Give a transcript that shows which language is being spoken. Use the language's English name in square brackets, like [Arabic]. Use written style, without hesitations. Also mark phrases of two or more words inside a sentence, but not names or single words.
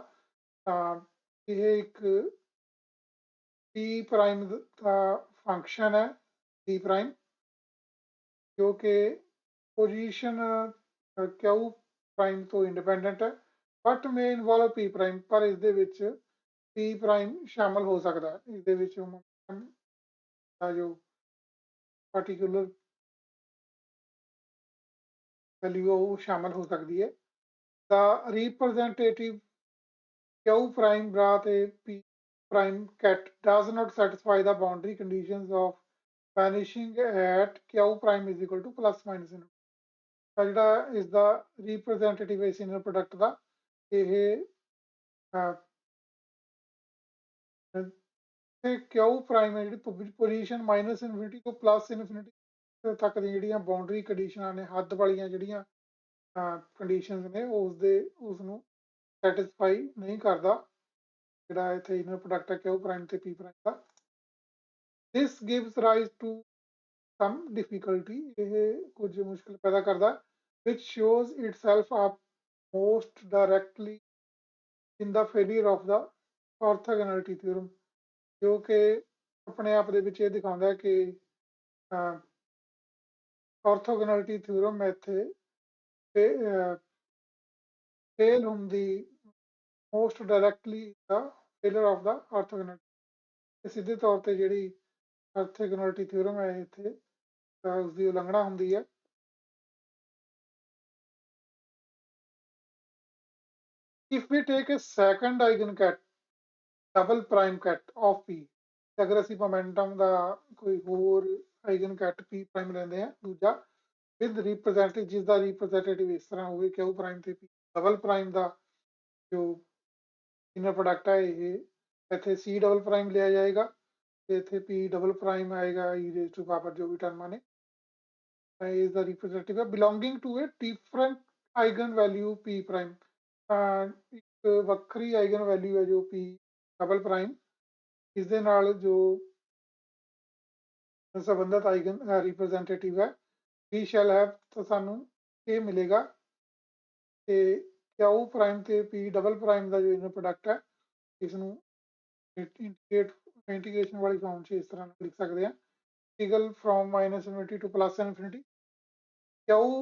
[Punjabi] ਤਾਂ ਇਹ ਇੱਕ [English] p prime [Punjabi] ਦਾ ਫੰਕਸ਼ਨ ਹੈ [English] p prime, [Punjabi] ਜੋ ਕਿ [English] position q prime [Punjabi] ਤੋਂ ਇੰਡੀਪੈਂਡੈਂਟ ਹੈ, [English] but may involve p prime, [Punjabi] ਪਰ ਇਸ ਦੇ ਵਿੱਚ [English] p prime [Punjabi] ਸ਼ਾਮਲ ਹੋ ਸਕਦਾ ਹੈ। ਇਸ ਦੇ ਵਿੱਚ ਦਾ ਜੋ [English] particular value [Punjabi] ਉਹ ਸ਼ਾਮਲ ਹੋ ਸਕਦੀ ਹੈ। [English] ਦਾ representative q prime bra ਤੇ p prime cat does not satisfy the boundary conditions of vanishing at q prime is equal to plus minus infinity। [Punjabi] ਤਾਂ ਜਿਹੜਾ ਇਸ ਦਾ representative ਹੈ ਇਸ [English] inner product [Punjabi] ਦਾ, ਇਹ ਤੇ [English] q prime [Punjabi] ਹੈ ਜਿਹੜੀ ਪੋਜੀਸ਼ਨ [English] minus infinity [Punjabi] ਤੋਂ [English] plus infinity [Punjabi] ਤੱਕ ਦੀਆਂ ਜਿਹੜੀਆਂ [English] boundary conditions [Punjabi] ਨੇ, ਹੱਦ ਵਾਲੀਆਂ ਜਿਹੜੀਆਂ ਕੰਡੀਸ਼ਨਸ ਨੇ, ਉਸ ਨੂੰ ਸੈਟਿਸਫਾਈ ਨਹੀਂ ਕਰਦਾ ਜਿਹੜਾ ਇੱਥੇ [English] inner product [Punjabi] ਹੈ [English] q prime [Punjabi] ਤੇ [English] p prime [Punjabi] ਦਾ। [English] This gives rise to some difficulty, [Punjabi] ਇਹ ਕੁਝ ਮੁਸ਼ਕਿਲ ਪੈਦਾ ਕਰਦਾ, [English] which shows itself up most directly in the failure of the orthogonality theorem, [Punjabi] ਜੋ ਕਿ ਆਪਣੇ ਆਪ ਦੇ ਵਿੱਚ ਇਹ ਦਿਖਾਉਂਦਾ ਹੈ ਕਿ [English] orthogonality theorem [Punjabi] ਇੱਥੇ ਫੇਲ ਹੁੰਦੀ [English] most directly the failure of the orthogonality। [Punjabi] ਸਿੱਧੇ ਤੌਰ ਤੇ ਜਿਹੜੀ [English] orthogonality theorem [Punjabi] ਹੈ ਇੱਥੇ ਉਸ ਦੀ ਉਲੰਘਣਾ ਹੁੰਦੀ ਹੈ। [English] If we take a second eigencat double prime cat of p, [Punjabi] ਅਗਰ ਅਸੀਂ ਮੋਮੈਂਟਮ ਦਾ ਕੋਈ ਹੋਰ [English] eigencat p prime [Punjabi] ਲੈਂਦੇ ਹਾਂ ਦੂਜਾ [English] with representative, [Punjabi] ਜਿਸ ਦਾ representative ਇਸ ਤਰ੍ਹਾਂ ਹੋਵੇ [English] q prime [Punjabi] ਤੇ [English] p double prime [Punjabi] ਦਾ ਜੋ [English] inner product [Punjabi] ਹੈ ਇਹ ਇੱਥੇ [English] c double prime [Punjabi] ਲਿਆ ਜਾਏਗਾ ਤੇ ਇੱਥੇ [English] p double prime [Punjabi] ਆਏਗਾ [English] e raise to power [Punjabi] ਜੋ ਵੀ ਟਰਮਾਂ ਨੇ, [English] is the representative belonging to a different eigen value p prime। [Punjabi] ਇੱਕ ਵੱਖਰੀ [English] eigen value [Punjabi] ਹੈ ਜੋ [English] p double prime, [Punjabi] ਇਸ ਦੇ ਨਾਲ ਜੋ ਸੰਬੰਧਿਤ [English] eigen representative [Punjabi] ਹੈ [English] we shall have, [Punjabi] ਤਾਂ ਸਾਨੂੰ ਇਹ ਮਿਲੇਗਾ ਤੇ [English] q prime [Punjabi] ਤੇ [English] p double prime [Punjabi] ਦਾ ਜੋ [English] inner product [Punjabi] ਹੈ ਇਸ ਨੂੰ ਇੰਟੀਗ੍ਰੇਸ਼ਨ ਵਾਲੀ ਫਾਰਮ 'ਚ ਇਸ ਤਰ੍ਹਾਂ ਲਿਖ ਸਕਦੇ ਹਾਂ, [English] integral from minus infinity to plus infinity q